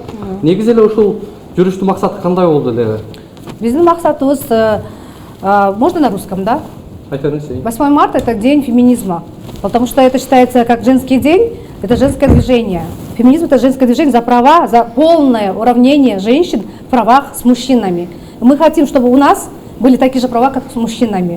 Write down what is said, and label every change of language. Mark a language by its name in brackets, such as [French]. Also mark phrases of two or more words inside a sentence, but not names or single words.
[Kyrgyz] Негизи эле ушул жүрүштүн максаты кандай болду эле? Биздин максатыбыз, [Russian] можно на русском, да? [Kyrgyz] Айтыңыз. [Russian] 8 марта – это день феминизма, потому что это считается как женский день, это женское движение. Феминизм – это женское движение за права, за полное уравнение женщин в правах с мужчинами. Мы хотим, чтобы у нас были такие же права, как с мужчинами.